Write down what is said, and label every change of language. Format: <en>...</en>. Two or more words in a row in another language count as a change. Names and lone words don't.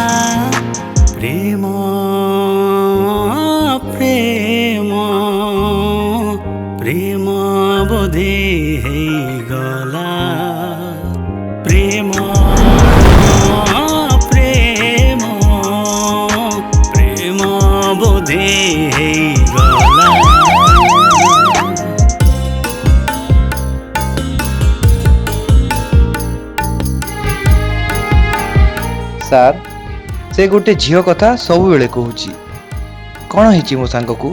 <or>ପ୍ରେମ ପ୍ରେମ ପ୍ରେମ ବୋଧେ ହେଇଗଲା। ପ୍ରେମ ପ୍ରେମ ପ୍ରେମ ବୋଧେ ହେଇଗଲା। ସାର୍, ସେ ଗୋଟେ ଝିଅ କଥା ସବୁବେଳେ କହୁଛି। କ'ଣ ହେଇଛି ମୋ ସାଙ୍ଗକୁ?</or>